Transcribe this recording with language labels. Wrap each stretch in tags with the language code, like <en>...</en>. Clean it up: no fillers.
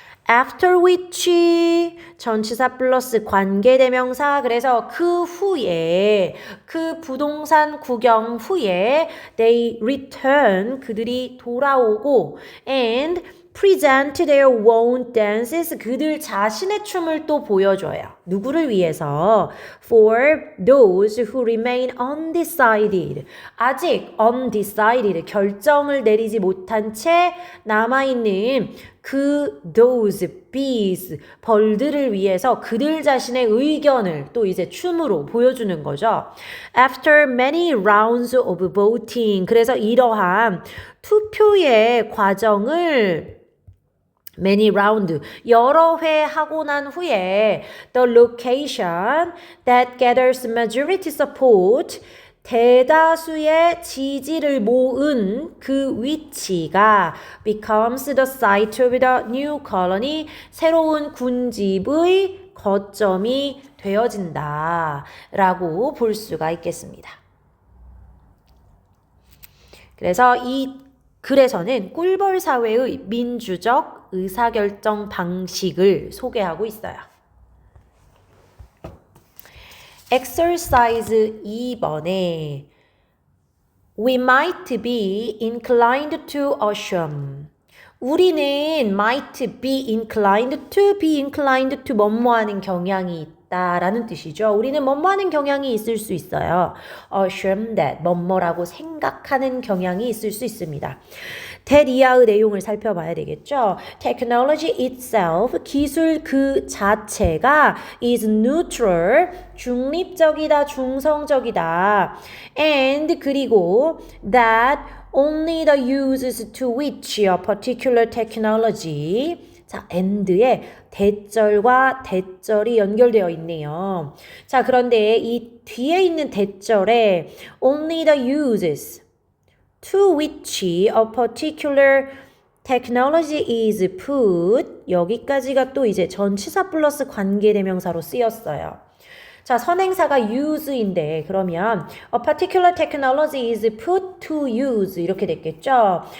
<ko>After which 전치사 플러스 관계대명사. 그래서 그 후에 그 부동산 구경 후에</ko> <en>they return</en> <ko>그들이 돌아오고</ko> <en>and present their own dances</en> <ko>그들 자신의 춤을 또 보여줘요. 누구를 위해서?</ko> <en>For those who remain undecided.</en> <ko>아직 undecided 결정을 내리지 못한 채 남아있는 그 those bees 벌들을 위해서 그들 자신의 의견을 또 이제 춤으로 보여주는 거죠.</ko> <en>After many rounds of voting.</en> <ko>그래서 이러한 투표의 과정을</ko> <en>many round</en> <ko>여러 회 하고 난 후에</ko> <en>the location that gathers majority support</en> <ko>대다수의 지지를 모은 그 위치가</ko> <en>becomes the site of the new colony</en> <ko>새로운 군집의 거점이 되어진다 라고 볼 수가 있겠습니다. 그래서 이 글에서는 꿀벌 사회의 민주적 의사결정 방식을 소개하고 있어요.</ko> <en>exercise 2번에 we might be inclined to assume</en> <ko>우리는</ko> <en>might be inclined to</en> <ko>뭐뭐하는 경향이 있다라는 뜻이죠. 우리는 뭐뭐하는 경향이 있을 수 있어요.</ko> <en>assume that</en> <ko>뭐뭐라고 생각하는 경향이 있을 수 있습니다. that 이하의 내용을 살펴봐야 되겠죠.</ko> <en>Technology itself,</en> <ko>기술 그 자체가</ko> <en>is neutral,</en> <ko>중립적이다, 중성적이다.</ko> <en>And</en> <ko>그리고</ko> <en>that only the uses to which a particular technology</en> <ko>자, and에 대절과 대절이 연결되어 있네요. 자, 그런데 이 뒤에 있는 대절에</ko> <en>only the uses to which a particular technology is put</en> <ko>여기까지가 또 이제 전치사 플러스 관계대명사로 쓰였어요. 자, 선행사가 use인데 그러면</ko> <en>a particular technology is put to use</en> <ko>이렇게 됐겠죠.</ko>